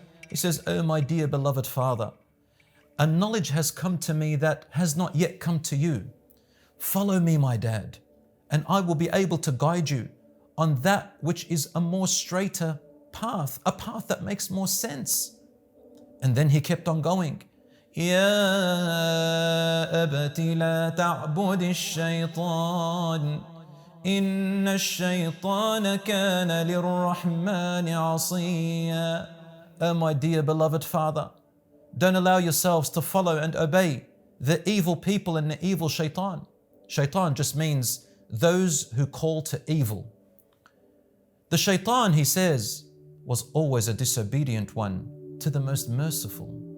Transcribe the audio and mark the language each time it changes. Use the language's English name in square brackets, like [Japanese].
[English] He says, Oh my dear beloved father, a knowledge has come to me that has not yet come to you. Follow me, my dad, and I will be able to guide you on that which is a more straighter path, a path that makes more sense. And then he kept on going. [Arabic] يا أبت لا تعبد الشيطان إن الشيطان كان للرحمن عصيا. [English] Oh my dear beloved father, don't allow yourselves to follow and obey the evil people and the evil shaitan. Shaitan just means those who call to evil. The shaitan, he says, was always a disobedient one to the most merciful.